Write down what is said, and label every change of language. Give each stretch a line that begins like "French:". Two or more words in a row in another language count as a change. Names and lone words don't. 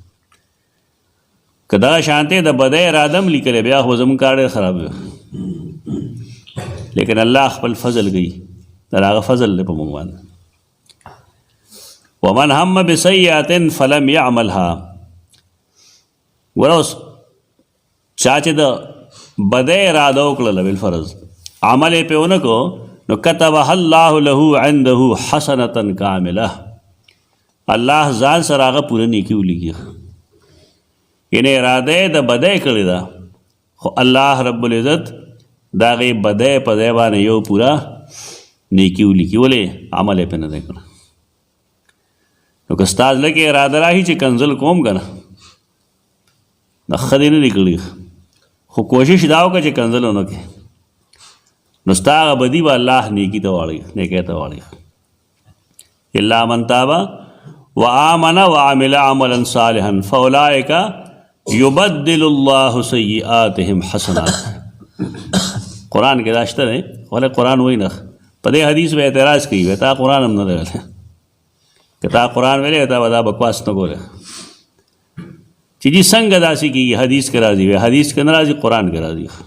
Pashto: که دغه شانتې د بدۍ اراده هم لیکلی بیا خو زموږ کار ډېر خراب وي لیکن الله خپل فضل کوي دا د هغه فضل دی په موږ باندې
Arabic: ومن هم بسیئات فلم یعملها
Pashto: ګوره اوس چا چې د بدۍ اراده وکړله بالفرض عمل یې پې ونه کو نو
Arabic: کتبها الله له عنده حسنة کامله
Pashto: الله ځان سره هغه پوره نیکي ولیږي یعنې اراده یې د بدۍ کړې ده خو
Arabic: الله رب العزت
Pashto: د هغې بدۍ په ځای باندې یو پوره نیکي ولیکي ولې عمل یې پې نه دی کړی نو که ستا زړه کې اراده راهي چې کنځل کوم که نه د ښه دې نه دي کړي خو کوشش دا وکړه چې کنځل ونه کړې نو ستا هغه بدي به الله نیکي ته واړوي نیکۍ ته واړوي
Arabic: الا من تاب وآمن وعمل عملا صالحا فاولئک یبدل الله سیئاتهم حسنات
Pashto: قرآن کې دا شته دی ولې قرآن وایي نه په دې حدیث به اعتراض کوي وایي تا قرآن هم نه دی ویلی که تا قرآن ویلی تا به دا بکواس نه کولی چې جي څنګه داسې کېږي حدیث کې راځي وایي حدیث کې نه راځي قرآن کې راځي